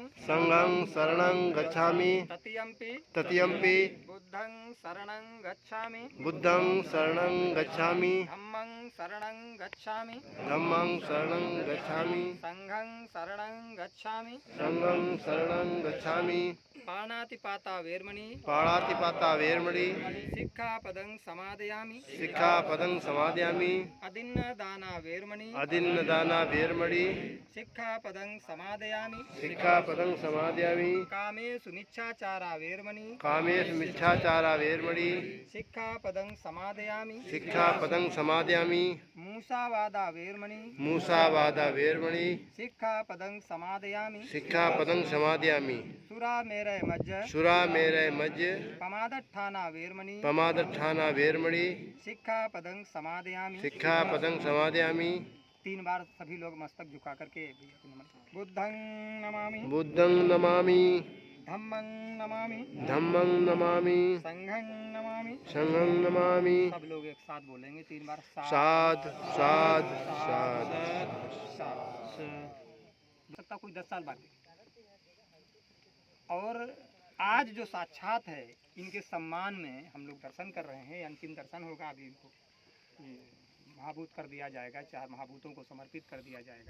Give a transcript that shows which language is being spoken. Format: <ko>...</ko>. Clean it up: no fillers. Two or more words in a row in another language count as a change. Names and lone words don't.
<pi>संघं शरणं गच्छामि तृतीयंपि तृतीयंपि बुद्धं शरणं गच्छामि बुद्धं शरणं गच्छामि धम्मं शरणं गच्छामि धम्मं शरणं गच्छामि संघं शरणं गच्छामि संघं शरणं गच्छामि पाणातिपाता वेर्मणि पाणातिपाता वेर्मणि सिक्खापदं समादयामि सिक्खापदं समादयामि अदिन्नदाना वेर्मणि अदिन्नदाना वेर्मणि सिक्खापदं समादयामि सिक्खापदं समादयामि कामेषु मिच्छाचारा वेर्मणि कामेषु मिच्छाचारा वेर्मणि सिक्खापदं समादयामि सिक्खापदं समादयामि मूसावादा वेर्मणि मूसावादा वेर्मणि सिक्खापदं समादयामि सिक्खापदं समादयामि सुरामेरय मज्ज सुरामेरय मज्ज पमादट्ठाना वेर्मणि पमादट्ठाना वेर्मणि सिक्खापदं समादयामि सिक्खापदं समादयामि</pi> <hi>3 बार सभी लोग मस्तक झुका करके</hi> <pi>बुद्धं नमामि बुद्धं नमामि धम्मं नमामि धम्मं नमामि संघं नमामि संघं नमामि</pi> <hi>सब लोग एक साथ बोलेंगे 3 बार</hi> <pi>साध साध साध</pi> <hi>सकता कोई 10 साल बाद और आज जो साक्षात है इनके सम्मान में हम लोग दर्शन कर रहे हैं। अंतिम दर्शन होगा, अभी इनको महाभूत कर दिया जाएगा, 4 महाभूतों को समर्पित कर दिया जाएगा।</hi>